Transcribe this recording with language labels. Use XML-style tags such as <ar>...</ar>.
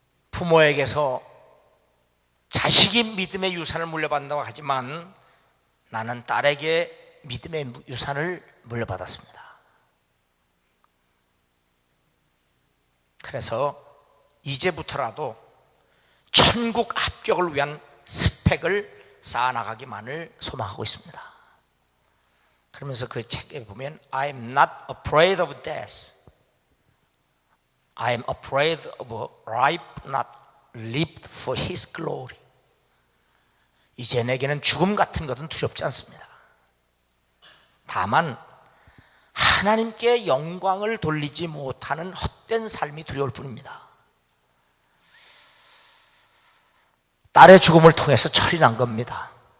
<ko>부모에게서 자식이 믿음의 유산을 물려받는다고 하지만 나는 딸에게 믿음의 유산을 물려받았습니다. 그래서 이제부터라도 천국 합격을 위한 스펙을 쌓아나가기만을 소망하고 있습니다. 그러면서 그 책에 보면</ko> <en>I am not afraid of death, I am afraid of life not lived for His glory.</en> <ko>이제 내게는 죽음 같은 것은 두렵지 않습니다. 다만 하나님께 영광을 돌리지 못하는 헛된 삶이 두려울 뿐입니다. 딸의 죽음을 통해서 철이 난 겁니다.</ko>